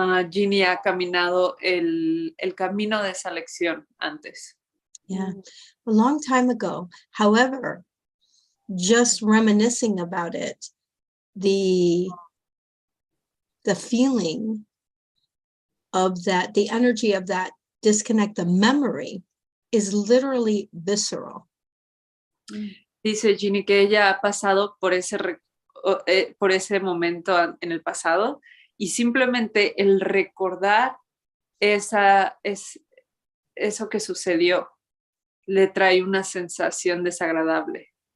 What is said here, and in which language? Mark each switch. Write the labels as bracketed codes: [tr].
[es] Ginny ha caminado el camino de esa lección antes. [en] Yeah, a long time ago. However, just reminiscing about it, the feeling of that, the energy of that disconnect, the memory is literally visceral. [es] Dice Ginny que ella ha pasado por ese momento en el pasado y simplemente el recordar eso que sucedió le trae una sensación desagradable.